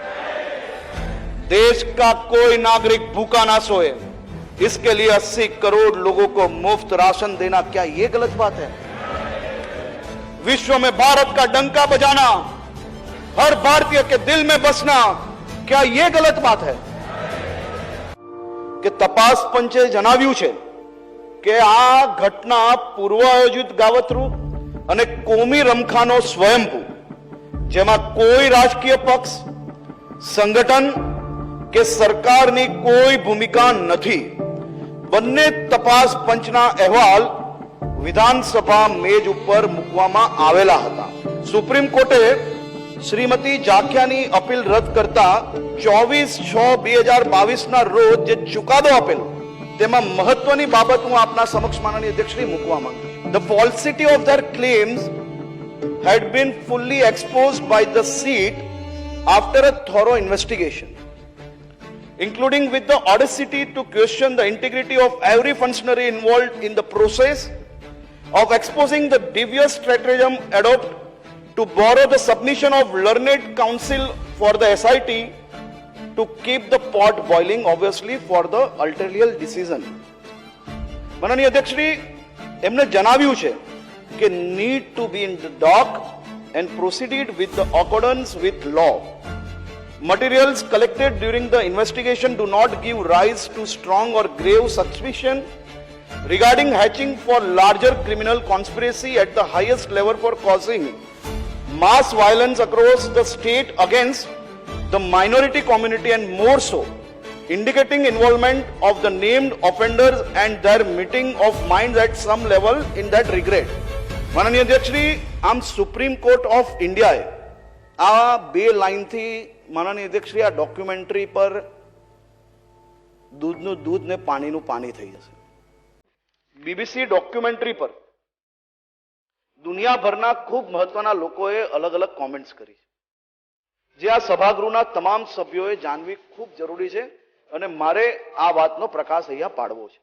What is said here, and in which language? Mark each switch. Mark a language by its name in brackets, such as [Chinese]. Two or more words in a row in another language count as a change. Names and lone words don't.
[Hindi] देश का कोई नागरिक भूखा ना सोए, इसके लिए 80 करोड़ लोगों को मुफ्त राशन देना, क्या यह गलत बात है? विश्व में भारत का डंका बजाना, हर भारतीय के दिल में बसना, क्या यह गलत बात है? [Gujarati] કે તપાસ પંચે जણાવ્યું છે કે આ ઘટના પૂર્વ આયોજિત ગાવતરું અને કોમી રમખાનો સ્વયંભૂ, જેમાં કોઈ રાજકીય પક્ષ, સંગઠન કે સરકારની કોઈ ભૂમિકા નથી, બંને તપાસ પંચના અહેવાલ વિધાનસભા મેજ ઉપર મૂકવામાં આવેલા હતા. સુપ્રીમ કોર્ટે શ્રીમતી જાખિયાની અપીલ રદ કરતા 24/6/2022 ના રોજ જે ચુકાદો આપેલો, તેમાં મહત્વની બાબત હું આપના સમક્ષ માનનીય અધ્યક્ષશ્રી મૂકવા માંગુ છું. [English] The falsity of their claims had been fully exposed by the seat after a thorough investigation, including with the audacity to question the integrity of every functionary involved in the process of exposing the devious stratagem adopted to borrow the submission of learned counsel for the SIT to keep the pot boiling, obviously for the ulterior decision. [Gujarati] માનનીય અધ્યક્ષશ્રી એમને જણાવ્યું છે કે [English] need to be in the dock and proceeded with the accordance with law. Materials collected during the investigation do not give rise to strong or grave suspicion regarding hatching for larger criminal conspiracy at the highest level for causing mass violence across the state against the minority community, and more so, indicating involvement of the named offenders and their meeting of minds at some level in that regret. [Gujarati] માનનીય અધ્યક્ષશ્રી, આમ સુપ્રીમ કોર્ટ ઓફ ઇન્ડિયાએ આ બે લાઈનથી માનનીય અધ્યક્ષશ્રી આ ડોક્યુમેન્ટરી પર દૂધનું દૂધ ને પાણીનું પાણી થઈ જશે. બીબીસી ડોક્યુમેન્ટરી પર દુનિયાભરના ખૂબ મહત્વના લોકોએ અલગ અલગ કોમેન્ટ્સ કરી છે, જે આ સભાગૃહના તમામ સભ્યોએ જાણવી ખૂબ જરૂરી છે અને મારે આ વાતનો પ્રકાશ અહીંયા પાડવો છે.